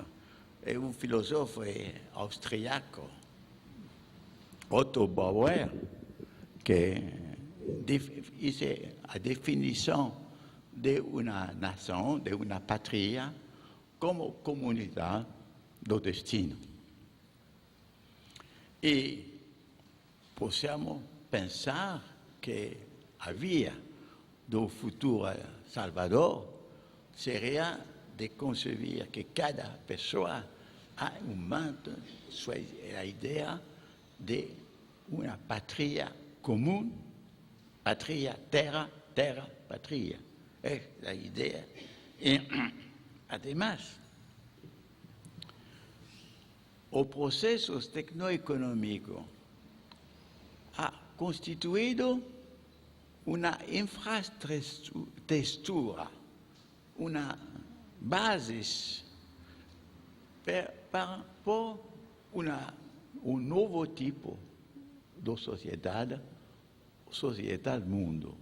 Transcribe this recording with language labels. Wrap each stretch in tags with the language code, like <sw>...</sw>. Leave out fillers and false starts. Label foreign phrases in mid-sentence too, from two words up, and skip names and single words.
<es>Es un filósofo austriaco, Otto Bauer, que hizo la definición de una nación, de una patria, como comunidad del destino. Y</es> <it>possiamo pensare che la via del futuro</it> <es>Salvador sería de concebir que cada persona ha un mente la idea de una patria común,</es> <it>patria, terra, terra, patria.</it> <es>Es la idea. Y además, los procesos tecnoeconómicos ha constituido una infraestructura, una base para un nuevo tipo de sociedad mundo.</es>